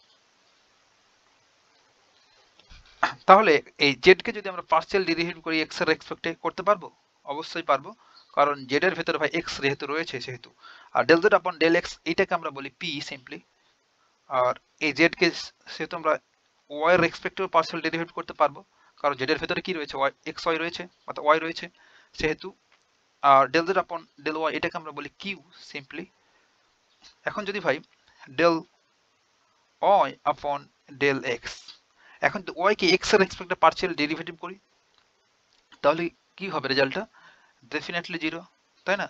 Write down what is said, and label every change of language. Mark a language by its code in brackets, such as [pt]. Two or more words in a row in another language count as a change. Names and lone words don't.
[bn] তাহলে এই z কে যদি আমরা [en] partial derivative [bn] করি x এর রেসপেক্টে করতে পারবো, অবশ্যই পারবো, কারণ z এর ভেতরে ভাই x যেহেতু রয়েছে সেহেতু। আর [en] del z upon del x [bn] এইটাকে আমরা বলি p সিম্পলি। আর এই z কে সেহেতু আমরা y এর রেসপেক্টেও [en] partial derivative [bn] করতে পারবো, কারণ z এর ভেতরে কি রয়েছে, y x y রয়েছে, অর্থাৎ y রয়েছে সেহেতু। আর [en] del z upon del y [bn] এটাকে আমরা বলি q সিম্পলি। এখন যদি ভাই [en] del y upon del x, [bn] এখন y কে x এর রেসপেক্টে [en] partial derivative [bn] করি, তাহলে কি হবে রেজাল্টটা, ডেফিনেটলি 0, তাই না?